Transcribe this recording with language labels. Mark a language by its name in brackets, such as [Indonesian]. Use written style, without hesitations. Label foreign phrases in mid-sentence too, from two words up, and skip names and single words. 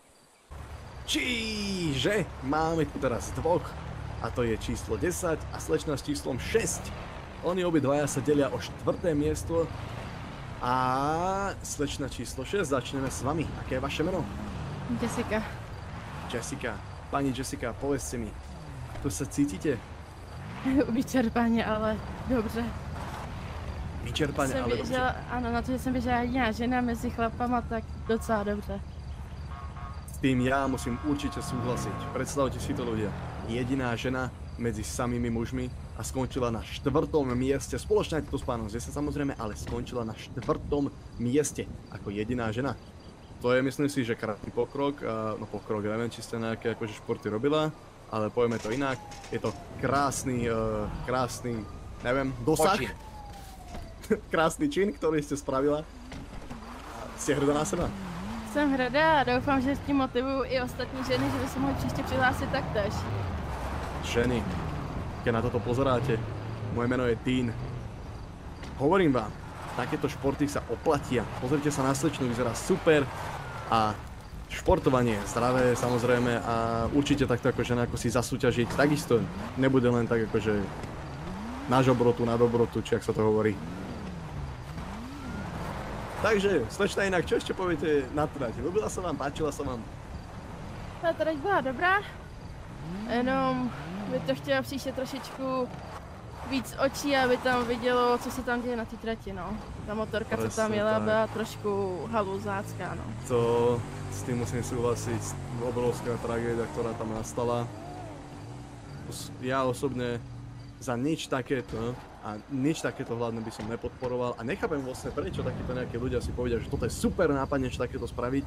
[Slovak] Čiže máme tu teraz dvoch, a to je číslo 10 a slečna s číslom 6. Oni obidvaja sa delia o 4. miesto a slečna číslo 6, začneme s vami. Aké je vaše meno? Jessica. Jessica. Pani Jessica, povedzte mi, ako sa cítite? [Czech] Vyčerpaně, ale dobře. Vyčerpaně, ale dobře. Ano, na to, že jsem běžela jediná žena mezi chlapama, tak docela dobře. [Slovak] S tým ja musím určite súhlasiť. Predstavte si to, ľudia. Jediná žena medzi samými mužmi a skončila na 4. mieste. Spoločne aj to s pánom Zese samozrejme, ale skončila na 4. mieste ako jediná žena. To je, myslím si, že krátny pokrok. No pokrok, neviem, či ste nejaké akože športy robila, ale povieme to inak. Je to krásny, neviem, dosah. Krásny čin, ktorý ste spravila. Ste hrdá na seba? [Czech] Jsem hrdá a doufám, že s tím motivuju i ostatní ženy, že by se mohli příště přihlásit taktéž. [Slovak] Ženy, keď na toto pozeráte, moje meno je Dean. Hovorím vám, takéto športy sa oplatia. Pozrite sa na slečnu, vyzerá super a športovanie je zdravé samozrejme a určite takto ako žena, ako si zasúťažiť, takisto nebude len tak akože na žobrotu, na dobrotu, či ak sa to hovorí. Takže, slečna inak, čo ešte poviete na trať? Ľúbila sa vám, páčila sa vám? [Czech] Ta trať byla dobrá, jenom by to chtěla příště trošičku víc očí, aby tam vidělo, co se tam děje na té trati, no. Ta motorka, co tam jela, byla trošku haluzácká, no. [Slovak] To s tým musím súhlasiť, obrovská tragédia, ktorá tam nastala. Ja osobne za nič takéto a nič takéto hlavne by som nepodporoval a nechápem vlastne prečo takíto nejakí ľudia si povedia, že toto je super nápad niečo takéto spraviť.